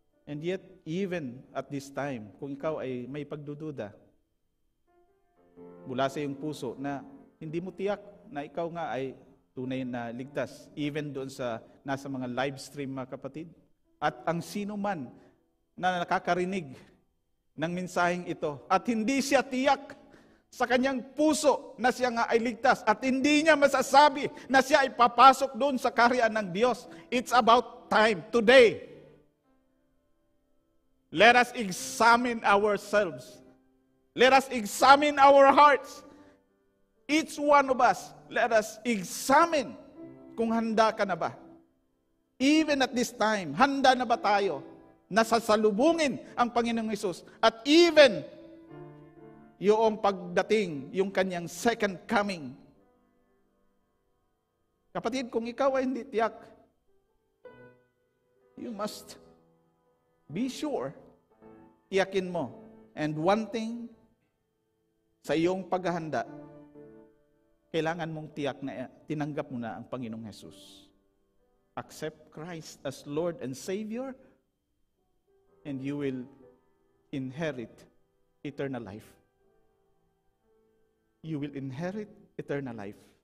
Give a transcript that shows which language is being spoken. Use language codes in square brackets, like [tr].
[en] And yet, even at this time, [tl] kung ikaw ay may pagdududa mula sa iyong puso na hindi mo tiyak na ikaw nga ay tunay na ligtas, even doon sa nasa mga live stream, mga kapatid, at ang sino man na nakakarinig ng mensaheng ito at hindi siya tiyak sa kanyang puso na siya nga ay ligtas at hindi niya masasabi na siya ay papasok doon sa kaharian ng Diyos, [en] it's about time today. Let us examine ourselves. Let us examine our hearts. Each one of us, let us examine [tl] kung handa ka na ba. [en] Even at this time, [tl] handa na ba tayo na sasalubungin ang Panginoong Hesus? At even yung pagdating, yung kanyang second coming. Kapatid, kung ikaw ay hindi tiyak, [en] you must be sure, [tl] tiyakin mo. [en] And one thing, [tl] sa iyong paghahanda, kailangan mong tiyak na tinanggap mo na ang Panginoong Hesus. [en] Accept Christ as Lord and Savior, and you will inherit eternal life. You will inherit eternal life.